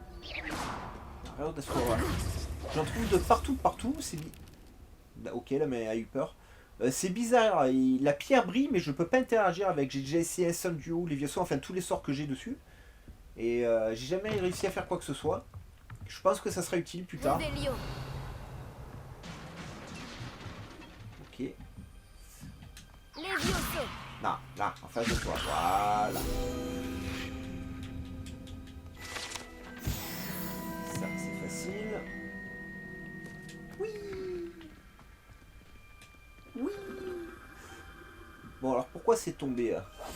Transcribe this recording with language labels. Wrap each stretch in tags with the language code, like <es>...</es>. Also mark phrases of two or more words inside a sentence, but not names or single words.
<fr>Regarde, j'en trouve de partout, c'est... Ok, la main a eu peur. C'est bizarre, la pierre brille, mais je peux pas interagir avec. J'ai déjà essayé un duo, Léviathan, enfin tous les sorts que j'ai dessus. Et j'ai jamais réussi à faire quoi que ce soit. Je pense que ça sera utile plus tard. Revelio. Ok. Levioso. Là, en face de toi. Voilà. Ça, c'est facile. Oui. Oui. Bon, alors pourquoi c'est tombé là?</fr>